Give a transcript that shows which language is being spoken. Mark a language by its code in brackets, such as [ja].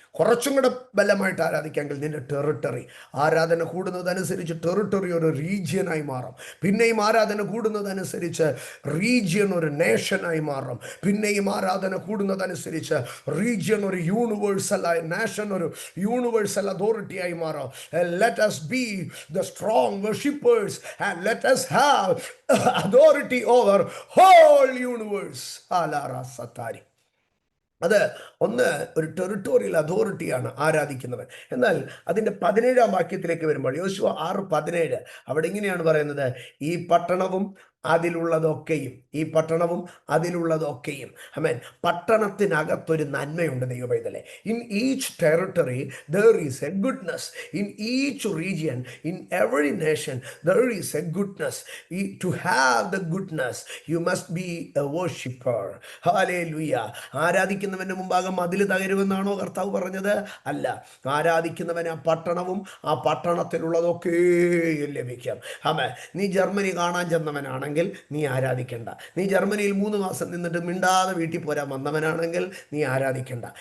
[ml] കുറച്ചും കൂടെ ബലമായിട്ട് ആരാധിക്കാമെങ്കിൽ നിൻ്റെ ടെറിട്ടറി, ആരാധന കൂടുന്നതനുസരിച്ച് ടെറിട്ടറി ഒരു റീജിയനായി മാറും. പിന്നെയും ആരാധന കൂടുന്നതനുസരിച്ച് റീജിയൻ ഒരു നേഷനായി മാറും. പിന്നെയും ആരാധന കൂടുന്നതനുസരിച്ച് റീജിയൻ ഒരു യൂണിവേഴ്സലായി, നേഷൻ ഒരു യൂണിവേഴ്സൽ അതോറിറ്റിയായി മാറും. [en] Let us be the strong worshippers and let us have authority over whole universe. Alara satari. [ml] അത് ഒന്ന് ഒരു ടെറിട്ടോറിയൽ അതോറിറ്റിയാണ് ആരാധിക്കുന്നവൻ. എന്നാൽ അതിൻ്റെ 17-ാം വാക്യത്തിലേക്ക് വരുമ്പോൾ യോശുവ 6:17 അവിടെ ഇങ്ങനെയാണ് പറയുന്നത്, ഈ പട്ടണവും അതിലുള്ളതൊക്കെയും, ഈ പട്ടണവും അതിലുള്ളതൊക്കെയും. ആമേൻ. പട്ടണത്തിനകത്തൊരു നന്മയുണ്ട് ദൈവപൈതലേ. [en] In each territory there is a goodness. In each region, in every nation, there is a goodness. To have the goodness, you must be a worshipper. Hallelujah. [ml] ആരാധിക്കുന്നവന്റെ മുമ്പാകെ മതിൽ തകരുമെന്നാണോ കർത്താവ് പറഞ്ഞത്? അല്ല. ആരാധിക്കുന്നവന് ആ പട്ടണവും ആ പട്ടണത്തിലുള്ളതൊക്കെ ലഭിക്കാം. ആമേൻ. നീ ജർമ്മനി കാണാൻ ചെന്നവനാണെങ്കിൽ നീ ആരാധിക്കണ്ട. നീ ജർമ്മനിയിൽ 3 മാസം നിന്നിട്ട് മിണ്ടാതെ വീട്ടിൽ പോരാൻ വന്നവനാണെങ്കിൽ നീ ആരാധിക്കണ്ട.